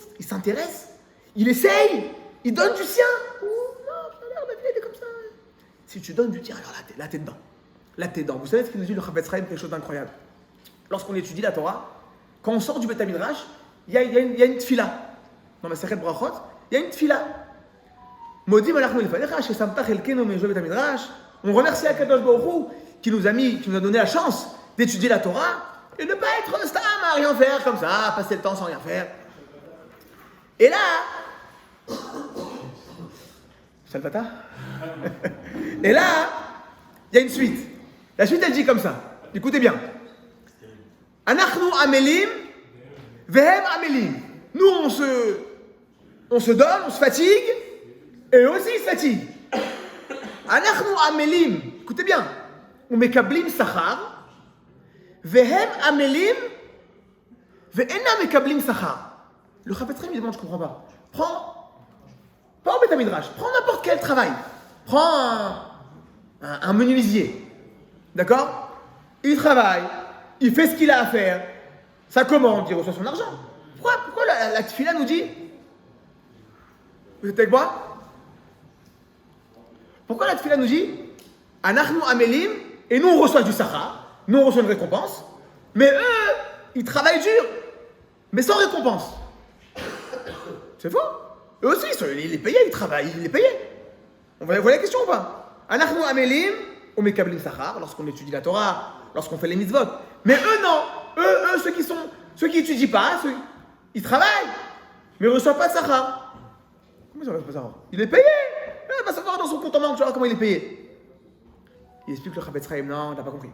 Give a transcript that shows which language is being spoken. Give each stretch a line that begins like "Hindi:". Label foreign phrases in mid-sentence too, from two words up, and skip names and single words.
French: Il s'intéresse? Il essaye? Il donne du sien? Non, ma vie, elle est comme ça. Si tu donnes du tien, alors là, t'es dedans. Là, t'es dedans. Vous savez ce qu'il nous dit le Chafetz Chaim, quelque chose d'incroyable. Lorsqu'on étudie la Torah, quand on sort du Beth Midrash, il y a une tfila. Dans ma Sechet Brachot, il y a une tfila.
Hebrew: מודים אנחנו לפניך ששמת חלקנו מיושבי בית המדרש.
French: On remercie
Hebrew: הקדוש ברוך הוא
French: qui nous a donné la chance d'étudier la Torah et de ne pas être stam à rien faire comme ça, passer le temps sans rien faire. Et là, Salvata. Et là, il y a une suite. La suite, elle dit comme ça. Écoutez bien.
Hebrew: אנחנו עמלים והם עמלים.
French: Nous, on se donne, on se fatigue, et eux aussi, ils se fatiguent.
Hebrew: אנחנו עמלים.
French: Écoutez bien.
Hebrew: ומקבלים שכר והם עמלים ואינם מקבלים שכר.
French: Le Chafetz Chaim, il demande, je ne comprends pas. Pas au Beth Midrash, prends n'importe quel travail. Prends un menuisier. D'accord? Il travaille, il fait ce qu'il a à faire, ça commande, il reçoit son argent. Pourquoi la tfila nous dit? Vous êtes avec moi? Pourquoi la tfila nous dit
Hebrew: אנחנו עמלים,
French: et nous on reçoit du sachar, nous on reçoit une récompense, mais eux, ils travaillent dur, mais sans récompense. C'est faux? Eux aussi, il est payé, ils travaillent, il est payé. On voit la question ou pas?
Hebrew: אנחנו עמלים ומקבלים שכר,
French: lorsqu'on étudie la Torah, lorsqu'on fait les mitzvot. Mais eux non, eux ceux qui étudient pas, ils travaillent, mais ils ne reçoivent pas de sachar. Comment ça ne reçoit pas de sachar? Il est payé. Il va savoir dans son compte en banque, tu vois comment il est payé. Il explique le Chafetz Chaim, non, t'as pas compris.